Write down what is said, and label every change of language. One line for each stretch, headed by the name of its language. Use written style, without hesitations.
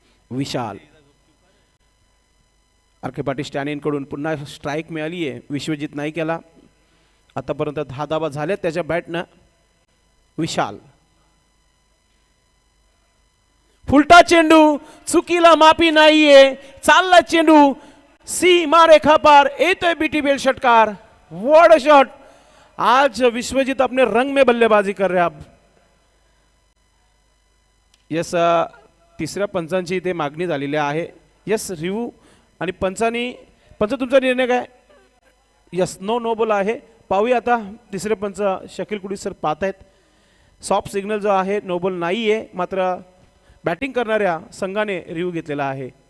Marathi: विशाल RK Patil स्टॅनिन कडून पुन्हा strike मिळाली आहे विश्वजित नाईक याला। आतापर्यंत 10 धावा झाल्या त्याच्या बॅटनं। विशाल फुलटा चेंडू, चुकीला माफी नाहीये, चालला चेंडू सीमा रेखा पार, येतोय बीटीबीएल षटकार।
Hindi: वॉड शॉट, आज विश्वजीत अपने रंग में बल्लेबाजी कर रहे अब।
Marathi: यस तिसऱ्या पंचांची इथे मागणी झालेली आहे। यस रिव्ह्यू आणि पंच तुमचा निर्णय काय? यस नो बॉल आहे। पाहूया आता तिसरे पंच शकील कुडी सर पाहत आहेत। सॉफ्ट सिग्नल जो आहे नो बॉल नाही आहे, मात्र बॅटिंग करणाऱ्या संघाने रिव्ह्यू घेतलेला आहे।